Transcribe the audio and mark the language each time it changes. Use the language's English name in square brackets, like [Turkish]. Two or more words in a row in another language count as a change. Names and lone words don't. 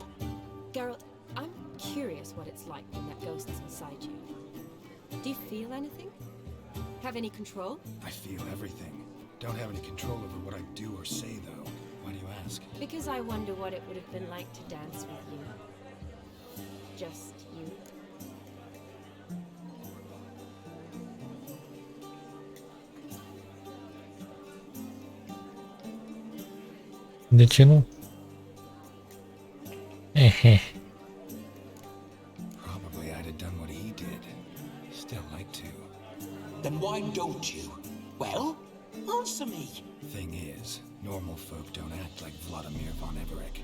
[English] Geralt, I'm curious what it's like when that ghost is inside you. Do you feel anything? Have any control? I feel everything. Don't have any control over what I do or say, though. Why do you ask? Because I wonder what it would have been like to dance with you. Just you. [Romanian] De ce nu? Ehe. [English] Probably I'd have done what he did. Still like to. Then why don't you? Well, answer me. Thing is, normal folk don't act like Vladimir von Everett.